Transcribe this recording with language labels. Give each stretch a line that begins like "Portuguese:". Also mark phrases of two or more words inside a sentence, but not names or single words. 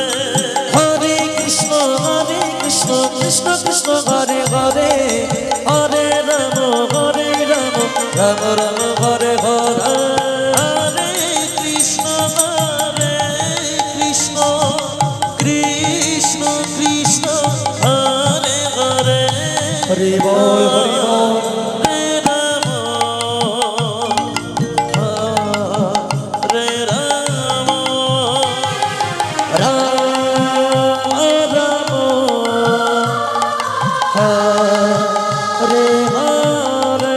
Sanskrit: হরে কৃষ্ণ কৃষ্ণ কৃষ্ণ হরে হরে হরে রাম রাম রাম হরে হরে হরে কৃষ্ণ কৃষ্ণ কৃষ্ণ কৃষ্ণ হরে হরে
Bangla: হরি বল হরি বল
Sanskrit: হরে রাম হরে রাম রাম রাম হরে হরে